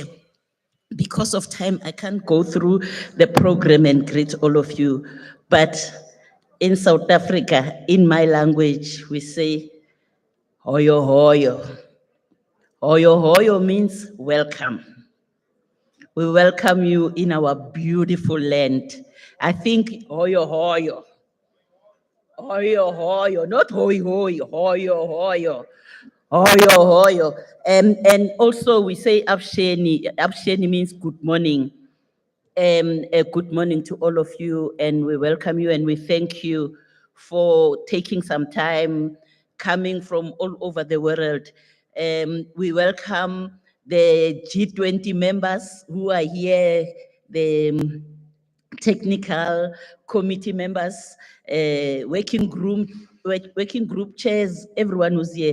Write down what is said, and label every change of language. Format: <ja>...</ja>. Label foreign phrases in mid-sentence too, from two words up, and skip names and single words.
<en>Because of time, I can't go through the program and greet all of you. But in South Africa, in my language, we say,</en> <ts>hoyo hoyo. Hoyo hoyo</ts> <en>means welcome. We welcome you in our beautiful land. I think</en> <ts>hoyo hoyo. Hoyo hoyo,</ts> <en>not hoi hoi,</en> <ts>hoyo hoyo. Hoyo hoyo.</ts> <en>And also we say absheni. Absheni means good morning. A good morning to all of you, and we welcome you and we thank you for taking some time, coming from all over the world. We welcome the G20 members who are here, the technical committee members, working group chairs, everyone who's here.</en>